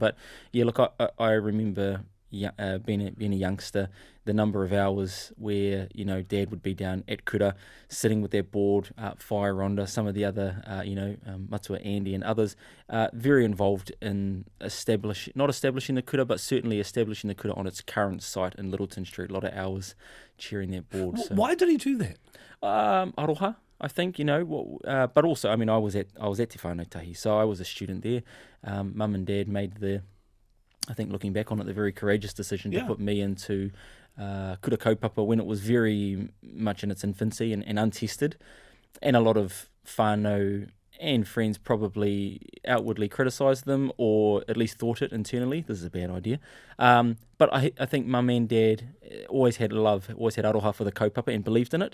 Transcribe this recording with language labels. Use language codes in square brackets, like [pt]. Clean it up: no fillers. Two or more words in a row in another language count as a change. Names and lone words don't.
[en] But yeah, look, I remember being a youngster, the number of hours where, Dad would be down at Kura, sitting with their board, Whae Ronda, some of the other, Matua Andy and others, very involved in not establishing the Kura, but certainly establishing the Kura on its current site in Littleton Street. A lot of hours chairing that board. So. Why did he do that? Aroha, I think, but also, I mean, I was at Te Whānau, so I was a student there. Mum and Dad made I think looking back on it, the very courageous decision to put me into [mi] kura kaupapa [en] when it was very much in its infancy and untested. And a lot of whānau and friends probably outwardly criticised them or at least thought it internally. This is a bad idea. But I think Mum and Dad always had aroha for the kaupapa and believed in it.